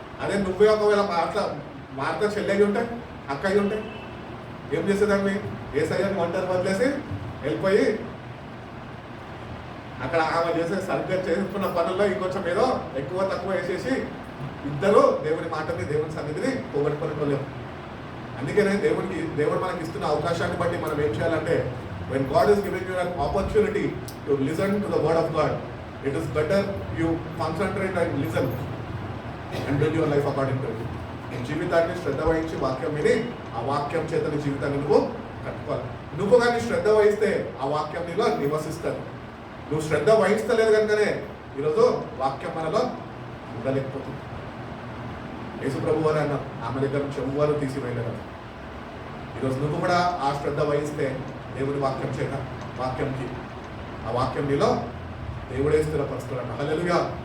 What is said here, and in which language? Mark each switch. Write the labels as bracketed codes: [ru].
[te] అదే నువ్వే ఒకవేళ మార్త చెల్లెలు ఉంటాయి, అక్కయ్య ఉంటాయి, ఏం చేసేదాన్ని? ఏసయ్యని ఒంటరి వదిలేసి వెళ్ళిపోయి అక్కడ ఆమె చేసే సరిగ్గా చేసుకున్న పనుల్లో ఇంకొంచెం ఏదో ఎక్కువ తక్కువ వేసేసి ఇద్దరు దేవుని మాటని దేవుని సన్నిధిని పోగొట్టుకోలేము. అందుకనే దేవుడు మనకి ఇస్తున్న అవకాశాన్ని బట్టి మనం ఏం చేయాలంటే, [en] when God is giving you an opportunity to listen to the word of God, it is better you concentrate and listen and build your life according to it. [te] నీ జీవితాన్ని శ్రద్ధ వహించి వాక్యం విని ఆ వాక్యం చేత నీ జీవితాన్ని నువ్వు కట్టుకోవాలి. నువ్వు కానీ శ్రద్ధ వహిస్తే ఆ వాక్యం నీలో నివసిస్తుంది. నువ్వు శ్రద్ధ వహిస్తలేదు కనుకనే ఈరోజు వాక్యం మనలో ఉండలేకపోతుంది. యేసుప్రభు వారు అన్నారు, ఆమె దగ్గర నుంచి ఎవ్వరూ తీసివేయలేరు. ఈరోజు నువ్వు కూడా ఆ శ్రద్ధ వహిస్తే దేవుడి వాక్యం చేత వాక్యంకి ఆ వాక్యం నీలో దేవుడే స్థిరపరుస్తున్నాడు. హల్లెలూయా.